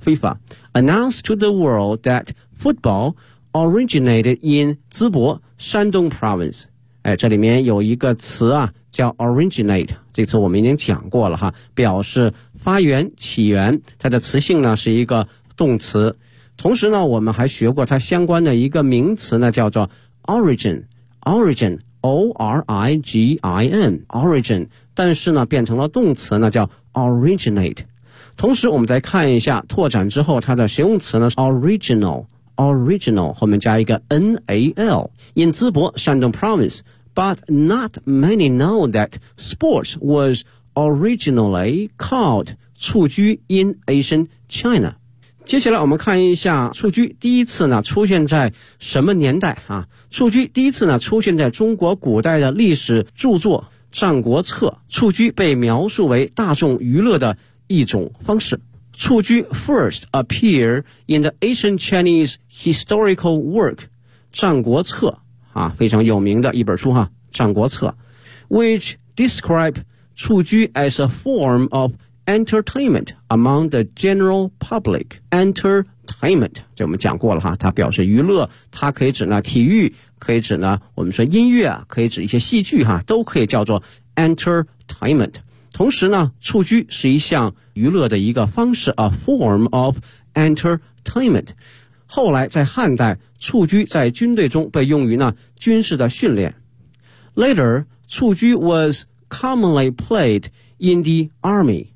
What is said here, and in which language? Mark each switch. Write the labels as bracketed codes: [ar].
[en] FIFA announced to the world that football originated in 淄博山东 province。 [zh] 哎，这里面有一个词啊叫 originate， 这次我们已经讲过了哈，表示发源、起源，它的词性呢是一个动词。同时呢我们还学过它相关的一个名词呢叫做 origin O-R-I-G-I-N origin， 但是呢变成了动词呢叫 originate。同时我们再看一下拓展之后它的形容词呢 original 后面加一个 N-A-L [en] in 淄博山东 province， but not many know that sports was originally called 蹴鞠 in ancient China。 [zh] 接下来我们看一下蹴鞠第一次呢出现在什么年代啊。蹴鞠第一次呢出现在中国古代的历史著作《战国策》，蹴鞠被描述为大众娱乐的一种方式。 [en] 蹴鞠 first appear in the ancient Chinese historical work 战国策、 [zh] 啊、非常有名的一本书哈， [en] 战国策 which describe 蹴鞠 as a form of entertainment among the general public. [zh] Entertainment 就我们讲过了哈，它表示娱乐，它可以指呢体育，可以指呢我们说音乐、啊、可以指一些戏剧哈，都可以叫做 entertainment。同时呢，蹴鞠是一项娱乐的一个方式 ，a form of entertainment。后来在汉代，蹴鞠在军队中被用于呢军事的训练。 [en] Later, 蹴鞠 was commonly played in the army。